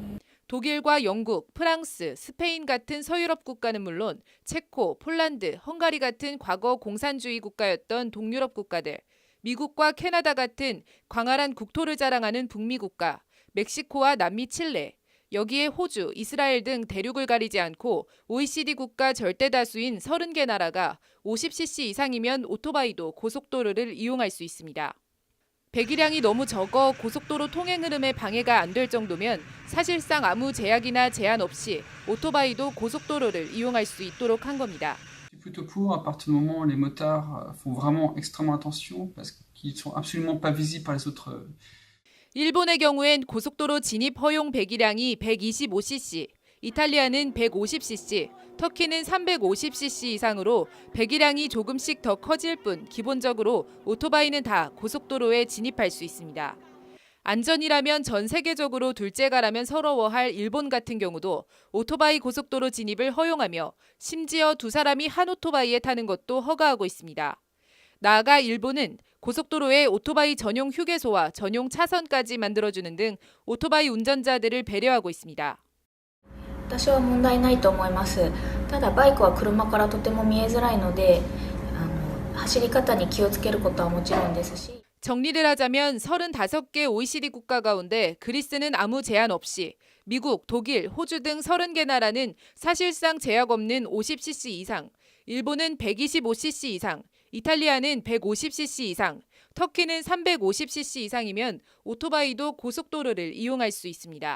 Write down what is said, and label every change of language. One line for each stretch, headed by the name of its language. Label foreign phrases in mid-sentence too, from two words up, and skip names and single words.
Korean: 독일과 영국, 프랑스, 스페인 같은 서유럽 국가는 물론 체코, 폴란드, 헝가리 같은 과거 공산주의 국가였던 동유럽 국가들, 미국과 캐나다 같은 광활한 국토를 자랑하는 북미 국가, 멕시코와 남미 칠레, 여기에 호주, 이스라엘 등 대륙을 가리지 않고 OECD 국가 절대 다수인 30개 나라가 50cc 이상이면 오토바이도 고속도로를 이용할 수 있습니다. 배기량이 너무 적어 고속도로 통행 흐름에 방해가 안 될 정도면 사실상 아무 제약이나 제한 없이 오토바이도 고속도로를 이용할 수 있도록 한 겁니다.
French: Plutôt pour à partir du moment où les motards font vraiment extrêmement attention parce qu'ils sont absolument pas visibles par les autres.
Korean: 일본의 경우엔 고속도로 진입 허용 배기량이 125cc, 이탈리아는 150cc, 터키는 350cc 이상으로 배기량이 조금씩 더 커질 뿐 기본적으로 오토바이는 다 고속도로에 진입할 수 있습니다. 안전이라면 전 세계적으로 둘째가라면 서러워할 일본 같은 경우도 오토바이 고속도로 진입을 허용하며 심지어 두 사람이 한 오토바이에 타는 것도 허가하고 있습니다. 나아가 일본은 고속도로에 오토바이 전용 휴게소와 전용 차선까지 만들어주는 등 오토바이 운전자들을 배려하고 있습니다.
Japanese: 多少問題ないと思います。ただバイクは車からとても見えづらいので、走り方に気をつけることはもちろんですし。
Korean: 정리를 하자면 35개 OECD 국가 가운데 그리스는 아무 제한 없이, 미국, 독일, 호주 등 30개 나라는 사실상 제약 없는 50cc 이상, 일본은 125cc 이상, 이탈리아는 150cc 이상, 터키는 350cc 이상이면 오토바이도 고속도로를 이용할 수 있습니다.